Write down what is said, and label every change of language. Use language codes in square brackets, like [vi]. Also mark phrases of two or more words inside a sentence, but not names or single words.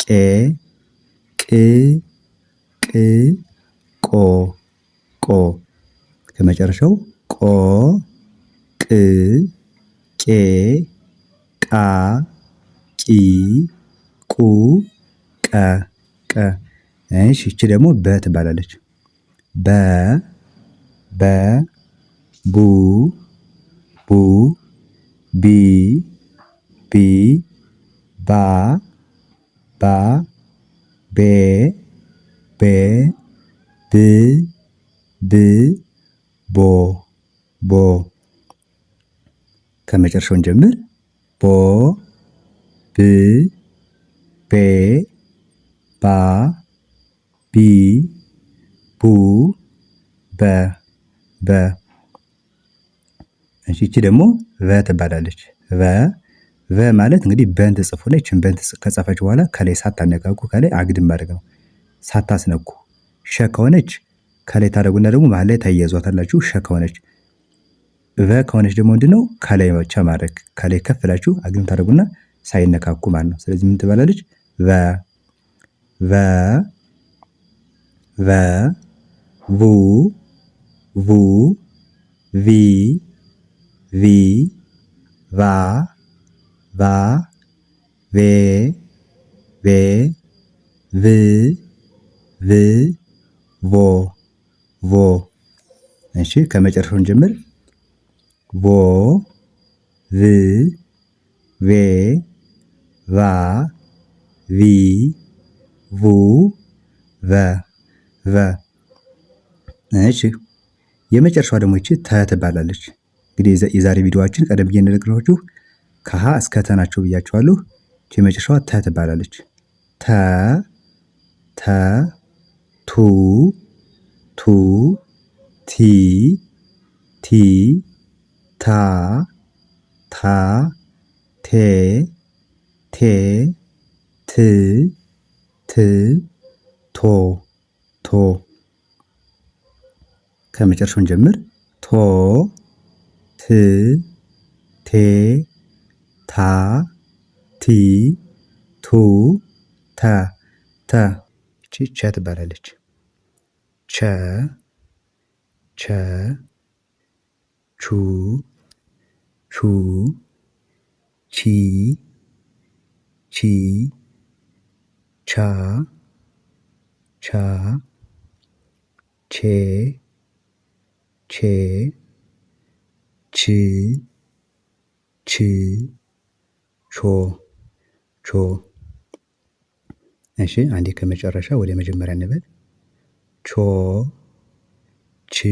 [am] ቅ ቅ ቆ ቆ ከመጨረሻው ቆ ቅ ቄ ቃ ቂ ቁ ቀ ቀ። እሺ ይቺ ደግሞ በ ትባላለች። በ በ ቡ ቡ ቢ ቢ ባ ባ ቤ ቤ ብ ብ ቦ ቦ። ከመጨረሻውን ጀምር ቦ ብ ቤ ባ ቢ ቡ በ በ። እሺ ይቺ ደግሞ ቨ ትባላለች። ቨ ማለት እንግዲህ በን ትጽፉ ላይ ይችን በን ከጻፋችሁ በኋላ ከላይ ሳታነካኩ ከላይ አግድም ማድረግ ነው። ሳታስነኩ ሸ ከሆነች ከላይ ታደርጉና ደግሞ መሀል ላይ ታያይዟታላችሁ። ሸ ከሆነች ቨ ከሆነች ደግሞ ምንድነው ከላይ ብቻ ማድረግ ከላይ ከፍ ብላችሁ አግድም ታደርጉና ሳይነካኩ ማለት ነው። ስለዚህ ምን ትባላለች? ቨ ቨ ቨ ቡ ቡ ቪ ቪ ቫ ቫ ቬ ቬ ቭ ቭ ቮ ቮ። እሺ ከመጨረሻውን ጀምር ቮ ቭ ቬ ቫ ቪ ቡ ቨ ቨ። እሺ የመጨረሻዋ ደግሞ ይቺ ተ ትባላለች። እንግዲህ የዛሬ ቪዲዮአችን ቀደም ብዬ እንደነገርኳችሁ ከሀ እስከ ተ ናቸው ብያችኋለሁ። ይቺ የመጨረሻዋ ተ ትባላለች። ተ ተ ቱ ቱ ቲ ቲ ታ ታ ቴ ቴ ት ት ቶ ቶ ከመጨረሻውን ጀምር ቶ ት ቴ ታ ቲ ቱ ተ ተ ይቺ ቸ ትባላለች። ቸ ቸ ቹ ቹ ቺ ቺ ቻ ቻ ቼ ቼ ች ች ቾ ቾ። እሺ አንዴ ከመጨረሻ ወደ መጀመሪያ እንበል። ቾ ች